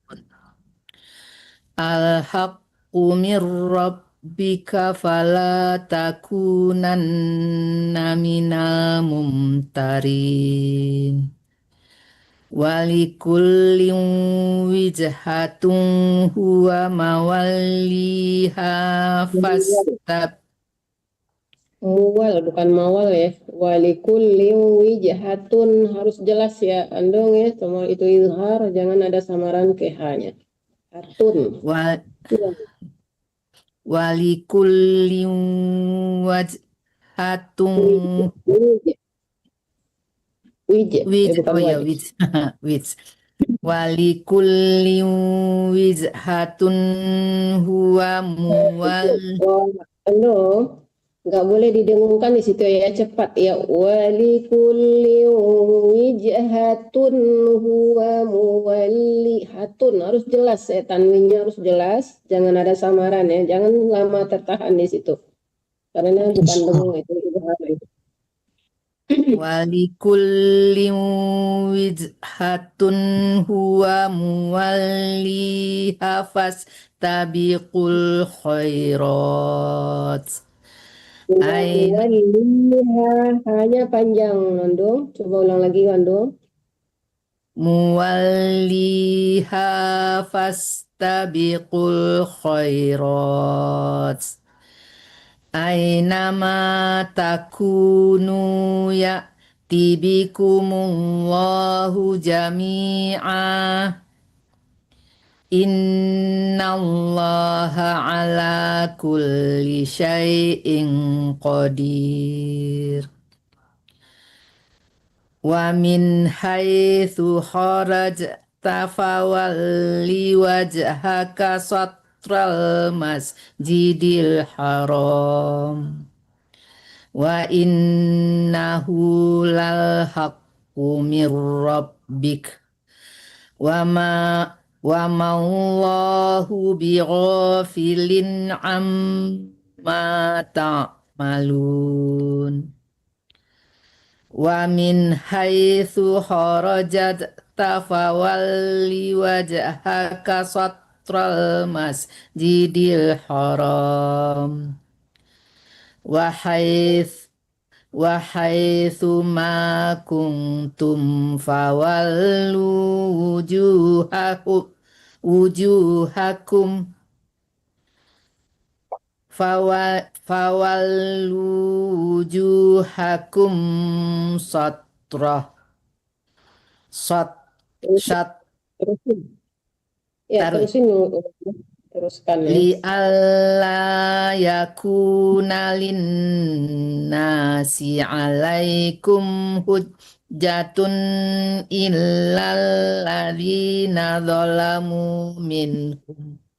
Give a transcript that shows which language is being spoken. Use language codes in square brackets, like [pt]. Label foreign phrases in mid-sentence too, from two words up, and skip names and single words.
[ar] الحق من ربك فلا تكونن من الممترين ولكل وجهة هو موليها فاستب [id] Muwal bukan mawal ya. [ar] ولكل وجهة [id] harus jelas ya Andong ya. Sama itu izhar jangan ada samaran ke hanya. [ar] Hatun. ولكل وجهة ولكل وجهة هو مول. [id] Ando nggak boleh didengungkan di situ ya, cepat ya. [ar] ولكل وجهة هو موليها, [id] harus jelas ya, tanwinnya harus jelas, jangan ada samaran ya, jangan lama tertahan di situ karena bukan dengung itu itu. [ar] ولكل وجهة هو موليها فاستبقوا الخيرات. [id] Hanya panjang Ando, coba ulang lagi Ando. [ar] موليها فاستبقوا الخيرات. أينما تكونوا يأت بكم الله جميعا. إن الله على كل شيء قدير. ومن حيث خرجت فول وجهك شطر المسجد الحرام. وإنه للحق من ربك. وما الله بغافل عما تعملون. تعملون ومن حيث خرجت فول وجهك شطر المسجد الحرام و حيث ما كنتم فولوا وجوهكم فولوا وجوهكم شطره شط [id] Terusin. Ya, taruh teruskan ya. [ar] لئلا يكون للناس عليكم حجة إلا الذين ظلموا منهم